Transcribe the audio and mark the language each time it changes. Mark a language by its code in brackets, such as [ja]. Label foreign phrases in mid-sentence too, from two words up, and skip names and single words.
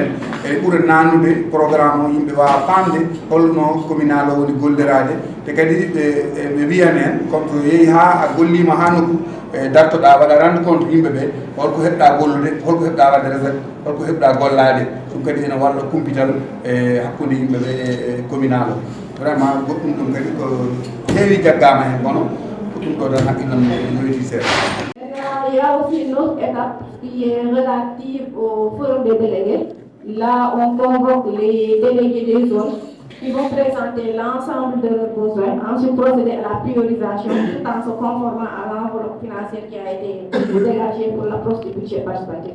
[ff] ene ɓuura nannude programme o yimɓe wawa famde holno communal o woni gollerade te kadi ɓe wiyan hen comme so yeehi ha a gollima ha nokku dartoɗa waɗa [fr] rende compte [ff] yimɓeɓe holko heɓɗa gollude holko heɓɗa wadde recette holko heɓɗa gollade ɗum kadi ene walla kumpital hakkude yimɓeɓe e communal o vraiment goɗɗum ɗum kadi ko heewi jaggama hen kono ko ɗum ɗo tan haqqillam noyti seeɗa. [fr] Il y a aussi une autre étape qui est relative au forum des délégués. Là, on convoque les délégués des zones qui vont présenter l'ensemble de leurs besoins, ensuite procéder à la priorisation tout en se conformant à l'enveloppe financière qui a été dégagée pour l'approche du budget participatif.